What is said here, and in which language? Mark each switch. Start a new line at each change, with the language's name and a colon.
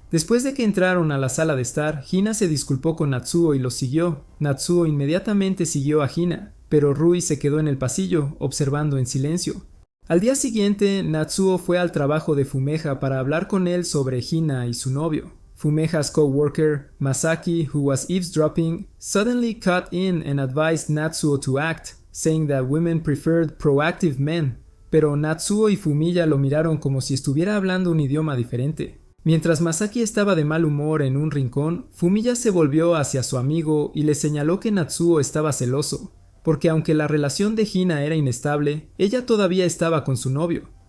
Spanish: Después de que entraron a la sala de estar, Hina se disculpó con Natsuo y los siguió. Natsuo inmediatamente siguió a Hina, pero Rui se quedó en el pasillo, observando en silencio. Al día siguiente, Natsuo fue al trabajo de Fumeha para hablar con él sobre Hina y su novio.
English: Fumeha's co-worker, Masaki, who was eavesdropping, suddenly cut in and advised Natsuo to act, saying that women preferred proactive men.
Spanish: Pero Natsuo y Fumiya lo miraron como si estuviera hablando un idioma diferente. Mientras Masaki estaba de mal humor en un rincón, Fumiya se volvió hacia su amigo y le señaló que Natsuo estaba celoso, porque aunque la relación de Hina era inestable, ella todavía estaba con su novio.